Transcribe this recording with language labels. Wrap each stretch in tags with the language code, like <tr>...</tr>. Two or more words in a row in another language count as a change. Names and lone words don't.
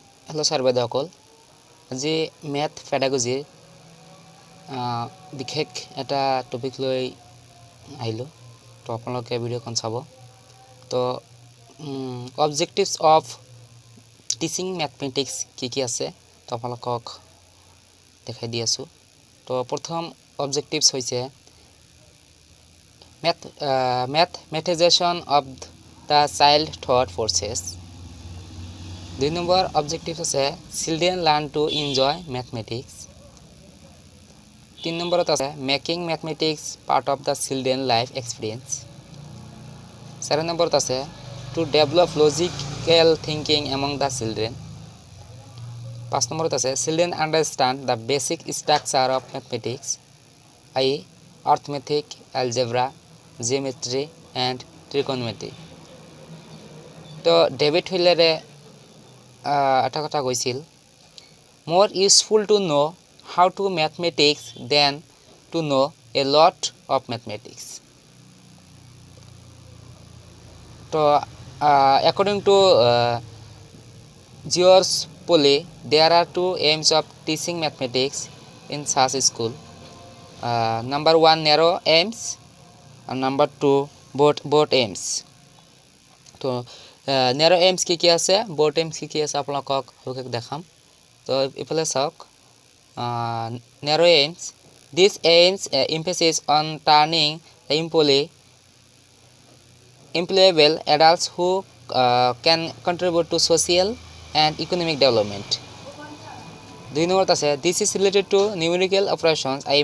<en>hello sir</en> <as>বাইদেউসকল আজি ম্যাথ পেডাগজিৰ বিশেষ এটা টপিক লৈ আহিলো তো আপোনালোকে ভিডিওখন চাব তো</as> <en>objectives of teaching mathematics</en> <as>কি আছে তো আপোনালোকক দেখাই দি আছো তো প্ৰথম অবজেক্টিভস হৈছে</as> <en>mathematization of the child thought process. 2 number objective আছে children learn to enjoy mathematics. 3 number আছে making mathematics part of the children life experience. 4 number আছে to develop logical thinking among the children. 5 number আছে children understand the basic structure of mathematics, i.e. arithmetic, algebra, geometry and trigonometry.</en> <as>তো ডেভিড হুইলারে এটা কথা কৈছিল</as> <en>more useful to know how to mathematics than to know a lot of mathematics. So according to George Polly, there are two aims of teaching mathematics in such school. Number 1 narrow aims and number 2 broad aims. So narrow aims</en> <as>কি আছে</as> <en>broad aims</en> <as>কি আছে আপোনালোকক হলকে দেখাম তো ইফালে চাওক</as> <en>narrow aims, these aims emphasis on turning the employable adults who can contribute to social and economic development. 2 number আছে this is related to numerical operations, i.e.</en>